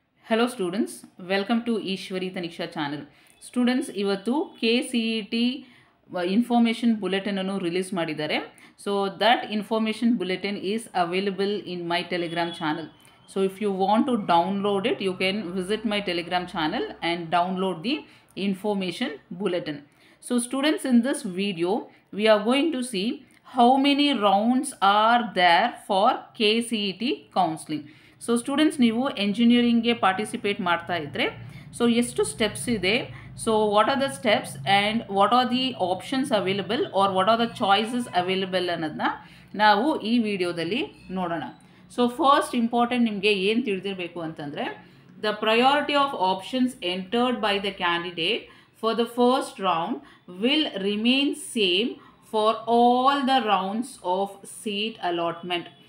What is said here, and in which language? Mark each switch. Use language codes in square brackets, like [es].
[en] Hello students, welcome to Ishwari Taniksha channel. [kn] Students, ಇವತ್ತು KCET information bulletin ಅನ್ನು release ಮಾಡಿದ್ದಾರೆ. [en] So that information bulletin is available in my Telegram channel. So if you want to download it, you can visit my Telegram channel and download the information bulletin. So students, in this video, we are going to see how many rounds are there for KCET counseling. [kn] So students ನೀವು ಎಂಜಿನಿಯರಿಂಗ್ಗೆ participate ಮಾಡ್ತಾ ಇದ್ದರೆ so ಎಷ್ಟು steps ಇದೆ, [en] so what are the steps and what are the options available are what are the choices available [kn] ಅನ್ನೋದನ್ನ ನಾವು ಈ ವಿಡಿಯೋದಲ್ಲಿ ನೋಡೋಣ. [en] so first important [kn] ನಿಮಗೆ ಏನು ತಿಳಿದಿರಬೇಕು ಅಂತಂದರೆ, [en] The priority of options entered by the candidate for the first round will remain same for all the rounds of seat allotment.